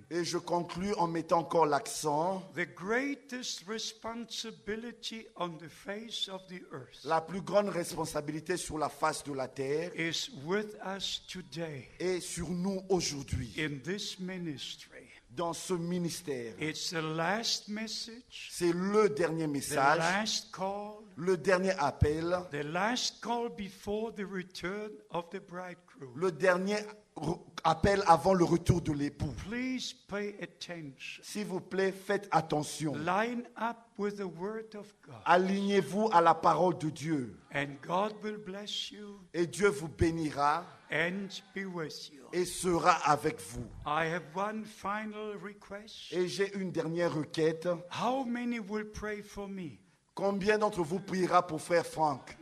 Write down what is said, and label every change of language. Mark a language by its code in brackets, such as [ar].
[fr] Et je conclus en mettant encore l'accent. [en] the greatest responsibility on the face of the earth [fr] La plus grande responsabilité sur la face de la terre [en] is with us today [fr] est sur nous aujourd'hui, [en] in this ministry. [fr] dans ce ministère. [en] It's the last message, [fr] C'est le dernier [en] the [fr] message, [en] last call, [fr] le dernier appel, [en] the last call before the return of the bridegroom. [fr] le dernier appel avant le retour de l'époux. [en] Please pay attention. [fr] S'il vous plaît, faites attention. [en] Line up with the word of God, [fr] Alignez-vous à la parole de Dieu [en] and God will bless you [fr] et Dieu vous bénira [en] and be with you. [fr] et sera avec vous. [en] I have one final request. [fr] Et j'ai une dernière requête. [en] How many will pray for me? [fr] Combien d'entre vous priera pour frère Franck?